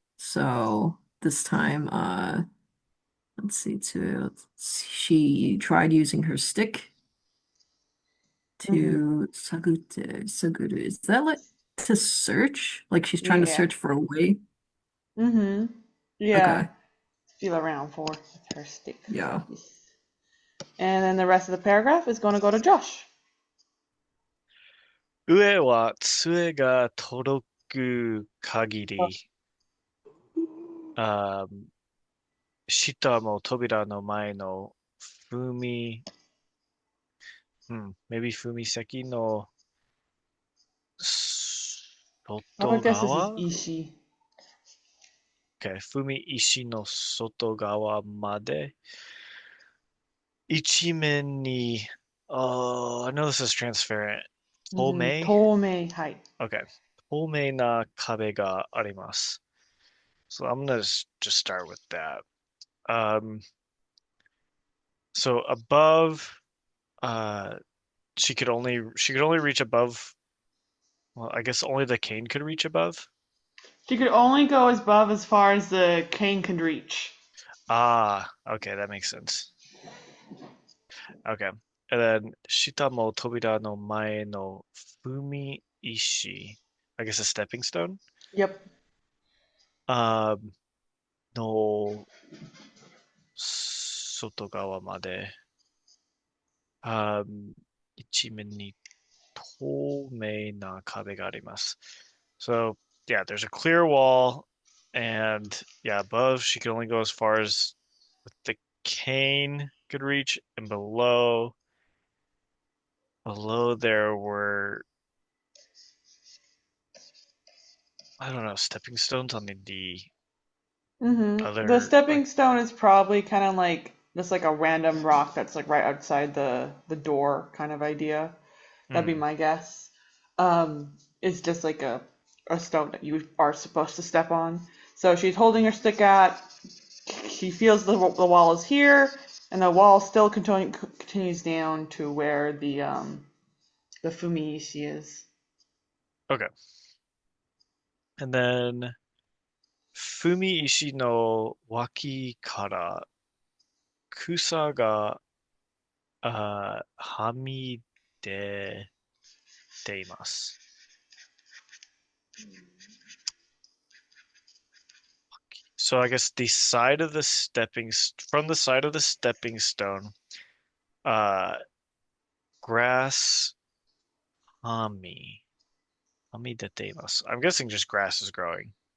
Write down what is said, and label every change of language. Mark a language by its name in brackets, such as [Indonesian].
[English] So this time, let's see, she tried using her stick to saguru. Is that like to search? Like she's trying to Yeah. search for a way? Yeah. Okay. Feel around for her stick. Yeah. And then the rest of the paragraph is going to go to Josh. [Japanese] 上は杖が届く限り、あ下も扉の前の踏み、 [English] maybe [Japanese] 踏み先の [English] I would guess this is [Japanese] 側 Ishi. ?Okay, 踏み石の外側まで一面に、 [English] I know this is transparent. [Japanese] 透明 Tomei. Hi. Okay. 透明な壁があります。 [English] So I'm gonna just start with that. So above, she could only reach above. Well, I guess only the cane could reach above. She could only go above as far as the cane could reach. Okay, that makes sense. Okay. And then [Japanese] 下も扉の前の踏み石. [English] I guess a stepping stone. Yep. [Japanese] の外側まで、一面に透明な壁があります。 [English] So, yeah, there's a clear wall, and yeah, above she could only go as far as the cane could reach, and below there were, I don't know, stepping stones on the other. The stepping stone is probably kind of like just like a random rock that's like right outside the door kind of idea. That'd be my guess. It's just like a stone that you are supposed to step on. So she's holding her stick out. She feels the wall is here, and the wall still continues down to where the fumiishi is. Okay. And then [Japanese] 踏み石の脇から草がはみ出ています。 [English] So I guess the side of the from the side of the stepping stone, grass [Japanese] はみ出ています。 [English] I'm guessing just grass is growing.